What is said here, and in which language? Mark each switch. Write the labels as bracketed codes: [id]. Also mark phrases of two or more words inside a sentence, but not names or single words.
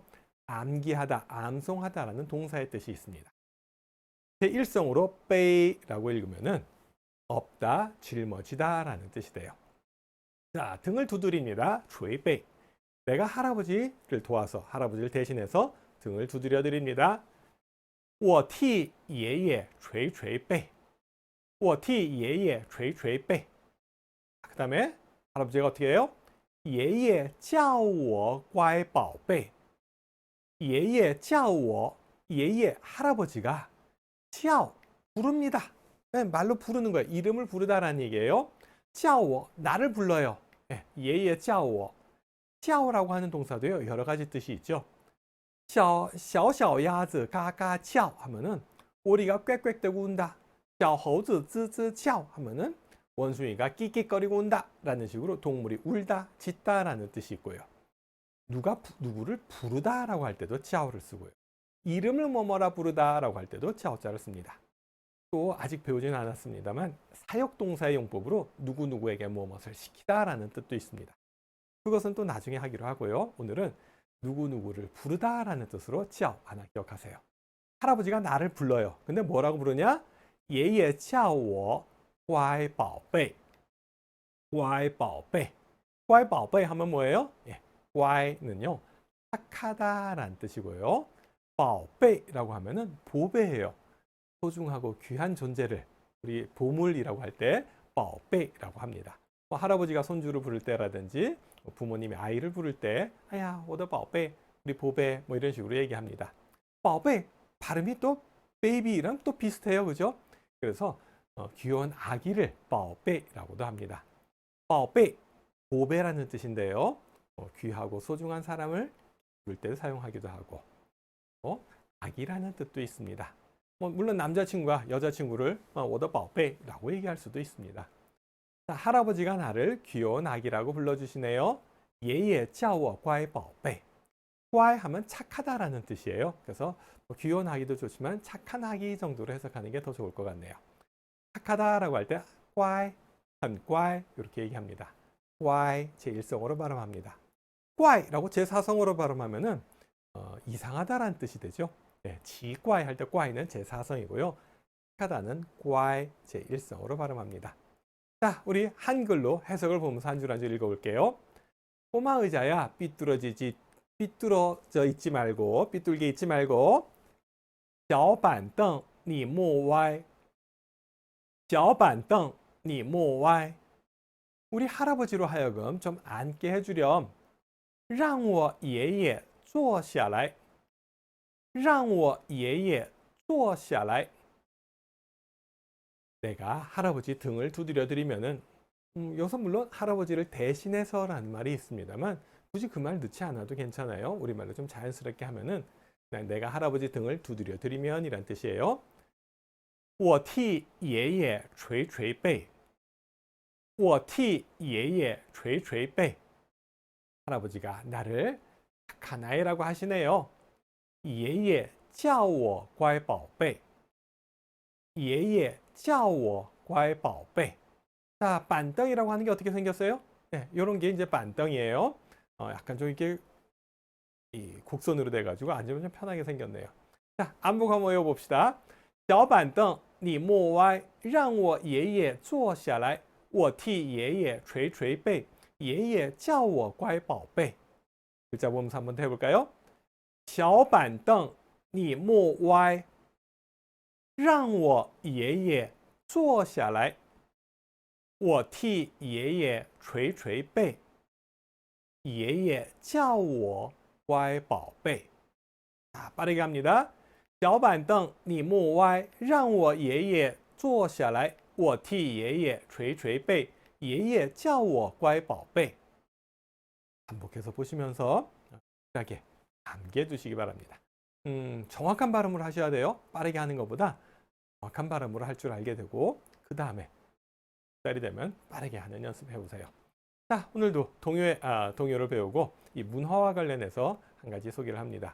[ko] 암기하다, 암송하다 라는 동사의 뜻이 있습니다. 제1성으로 背라고 읽으면은 없다, 짊어지다 라는 뜻이 돼요. 자, 등을 두드립니다. 捶背 내가 할아버지를 도와서, 할아버지를 대신해서 등을 두드려 드립니다. [zh] 我替爷爷捶捶背我替爷爷捶捶背 [ko] 그 다음에 할아버지가 어떻게 해요? [zh] 爷爷叫我乖宝贝爷爷叫我爷爷 [ko] 할아버지가 叫 부릅니다. 네, 말로 부르는 거예요. 이름을 부르다라는 얘기예요. [zh] 叫我 [ko] 나를 불러요. 네, [zh] 爷爷叫我 [ko] 叫라고 하는 동사도요. 여러 가지 뜻이 있죠. [zh] 小小鸭子嘎嘎叫 [ko] 하면은 오리가 꽥꽥대고 운다. [zh] 小猴子吱吱叫 [ko] 하면은 원숭이가 끽끽거리고 온다 라는 식으로 동물이 울다, 짖다 라는 뜻이 있고요. 누구를 부르다 라고 할 때도 叫를 쓰고요. 이름을 뭐뭐라 부르다 라고 할 때도 叫자를 씁니다. 또 아직 배우지는 않았습니다만 사역동사의 용법으로 누구누구에게 무엇을 시키다 라는 뜻도 있습니다. 그것은 또 나중에 하기로 하고요. 오늘은 누구누구를 부르다 라는 뜻으로 叫 하나 기억하세요. 할아버지가 나를 불러요. 근데 뭐라고 부르냐? [zh] 爷爷叫我乖宝贝乖宝贝乖宝贝 [ko] 하면 뭐예요? 예, 乖는요 착하다 라는 뜻이고요. 宝贝 라고 하면은 보배예요. 소중하고 귀한 존재를 우리 보물이라고 할 때 宝贝라고 합니다. 할아버지가 손주를 부를 때라든지 부모님이 아이를 부를 때 아야, [zh] 我的宝贝, [ko] 우리 보배 뭐 이런 식으로 얘기합니다. 宝贝 발음이 또 베이비랑 또 비슷해요. 그죠? 그래서 귀여운 아기를 宝贝 라고도 합니다. 宝贝 보배라는 뜻인데요. 귀하고 소중한 사람을 부를 때 사용하기도 하고 아기라는 뜻도 있습니다. 물론 남자친구가 여자친구를 [zh] 我的宝贝 [ko] 라고 얘기할 수도 있습니다. 자, 할아버지가 나를 귀여운 아기라고 불러주시네요. [zh] 爷爷叫我乖宝贝. [ko] 乖 하면 착하다라는 뜻이에요. 그래서 귀여운 아기도 좋지만 착한 아기 정도로 해석하는 게 더 좋을 것 같네요. 착하다라고 할 때 乖, [zh] 很乖 [ko] 이렇게 얘기합니다. 乖 제1성으로 발음합니다. 乖라고 제4성으로 발음하면은 이상하다라는 뜻이 되죠. 네, 奇怪 할 때 怪는 제4성이고요. 착하다는 乖 제1성으로 발음합니다. 자, 우리 한글로 해석을 보면서 한 줄 한 줄 읽어볼게요. 꼬마 의자야, 삐뚤어져 있지 말고, 삐뚤게 있지 말고. [zh] 小板凳你莫歪. 小板凳你莫歪. [ko] 우리 할아버지로 하여금 좀 앉게 해주렴. [zh] 让我爷爷坐下来. 让我爷爷坐下来. [ko] 내가 할아버지 등을 두드려 드리면은 여기서 물론 할아버지를 대신해서라는 말이 있습니다만 굳이 그 말 넣지 않아도 괜찮아요. 우리말로 좀 자연스럽게 하면은 그냥 내가 할아버지 등을 두드려 드리면 이란 뜻이에요. [zh] 我替爷爷捶捶背. 我替爷爷捶捶背. [ko] 할아버지가 나를 착한 아이라고 하시네요. [zh] 爷爷叫我乖宝贝. 爷爷叫我乖宝贝. [ko] 자, 반덩이라고 하는 게 어떻게 생겼어요? 네, 이런 게 이제 반덩이에요. 약간 좀 이렇게 곡선으로 돼가지고 앉으면 좀 편하게 생겼네요. 자, 안목 한번 외워봅시다. [zh] 小板凳你莫歪让我爷爷坐下来我替爷爷捶捶背爷爷叫我乖宝贝. [ko] 글자 보면서 한번 더 해볼까요? [zh] 小板凳你莫歪让我爷爷坐下来我替爷爷捶捶背爷爷叫我乖宝贝. [ko] 자, 빠르게 합니다. [zh] 小板凳你莫歪让我爷爷坐下来我替爷爷捶捶背爷爷叫我乖宝贝. [ko] 반복해서 보시면서 편하게 남겨두시기 바랍니다. 정확한 발음으로 하셔야 돼요. 빠르게 하는 것보다 정확한 발음으로 할 줄 알게 되고 그 다음에 달이 되면 빠르게 하는 연습 해보세요. 자, 오늘도 동요를 배우고 이 문화와 관련해서 한 가지 소개를 합니다.